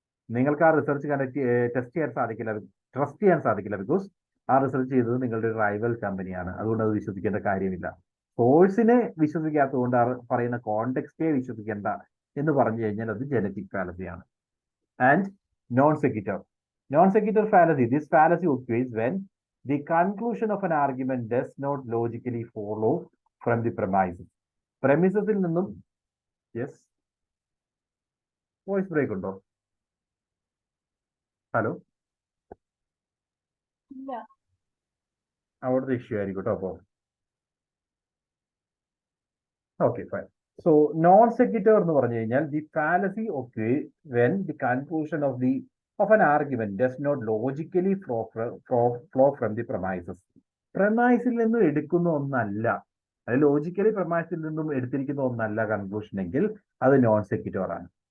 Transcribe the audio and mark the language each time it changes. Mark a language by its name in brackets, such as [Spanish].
[Malayalam] നിങ്ങൾക്ക് ആ research trust ചെയ്യാൻ സാധിക്കില്ല ബിക്കോസ് ആ റിസർച്ച് ചെയ്തത് നിങ്ങളുടെ ഒരു റൈവൽ കമ്പനിയാണ്. അതുകൊണ്ട് അത് വിശ്വസിക്കേണ്ട കാര്യമില്ല. സോഴ്സിനെ വിശ്വസിക്കാത്തതുകൊണ്ട് പറയുന്ന കോണ്ടെക്സ്റ്റേ വിശ്വസിക്കേണ്ട എന്ന് പറഞ്ഞു കഴിഞ്ഞാൽ അത് genetic ഫാലസിയാണ്. [English] And non sequitur. Non-sequitur fallacy. This fallacy occurs when the conclusion of an argument does not logically follow from the premises. [Malayalam] Premises നിന്നും yes, വോയിസ് ബ്രേക്ക് ഉണ്ടോ? ഹലോ, അവിടുത്തെ ഇഷ്യൂ ആയിരിക്കും കേട്ടോ. അപ്പോൾ okay fine. [English] so non sequitur [Malayalam] എന്ന് പറഞ്ഞു കഴിഞ്ഞാൽ [English] The fallacy occurs when the conclusion of an argument does not logically flow from the premises. [Malayalam] പ്രമൈസിൽ നിന്നും എടുക്കുന്ന ഒന്നല്ല, അത് ലോജിക്കലി പ്രമൈസിൽ നിന്നും എടുത്തിരിക്കുന്ന ഒന്നല്ല കൺക്ലൂഷൻ എങ്കിൽ അത് നോൺ സെക്യൂട്ടർ ആണ്.